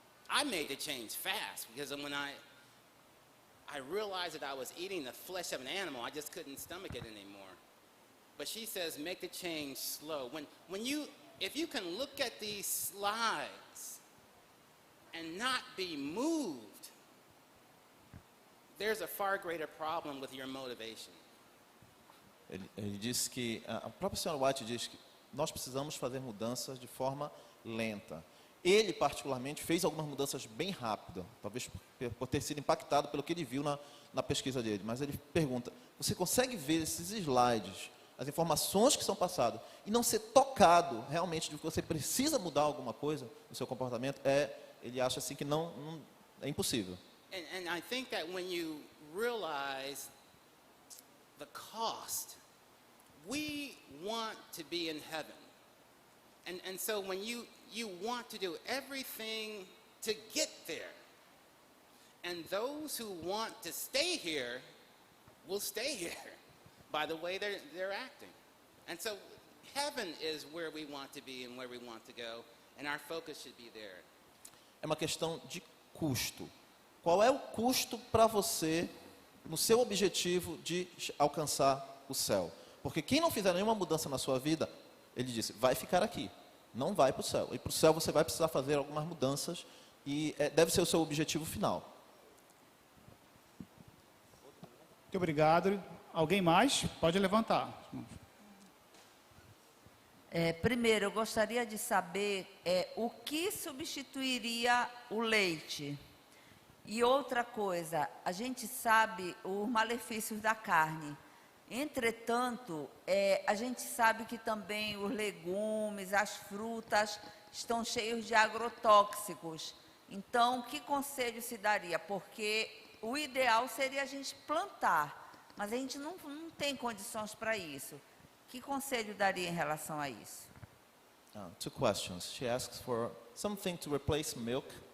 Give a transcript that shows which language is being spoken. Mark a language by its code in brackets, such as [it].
[en] I made the change fast because when I realized that I was eating the flesh of an animal, I just couldn't stomach it anymore. But she says make the change slow. If you can look at these slides and not be moved, there's a far greater problem with your motivation. [pt] Ele disse que, a própria senhora White diz que nós precisamos fazer mudanças de forma lenta. Ele, particularmente, fez algumas mudanças bem rápidas, talvez por ter sido impactado pelo que ele viu na pesquisa dele. Mas ele pergunta, você consegue ver esses slides, as informações que são passadas, e não ser tocado realmente de que você precisa mudar alguma coisa no seu comportamento? Ele acha assim que não é impossível. [en] And I think that when you realize the cost, we want to be in heaven. And so when you want to do everything to get there. And those who want to stay here will stay here by the way they're acting. And so heaven is where we want to be and where we want to go, and our focus should be there. [pt] É uma questão de custo. Qual é o custo para você, no seu objetivo de alcançar o céu? Porque quem não fizer nenhuma mudança na sua vida, ele disse, vai ficar aqui, não vai para o céu. E para o céu você vai precisar fazer algumas mudanças e deve ser o seu objetivo final. Muito obrigado. Alguém mais? Pode levantar. Primeiro, eu gostaria de saber o que substituiria o leite. E outra coisa, a gente sabe os malefícios da carne. Entretanto, a gente sabe que também os legumes, as frutas estão cheios de agrotóxicos. Então, que conselho se daria? Porque o ideal seria a gente plantar, mas a gente não tem condições para isso. Que conselho daria em relação a isso? [en] Two questions. She asks for something to replace milk.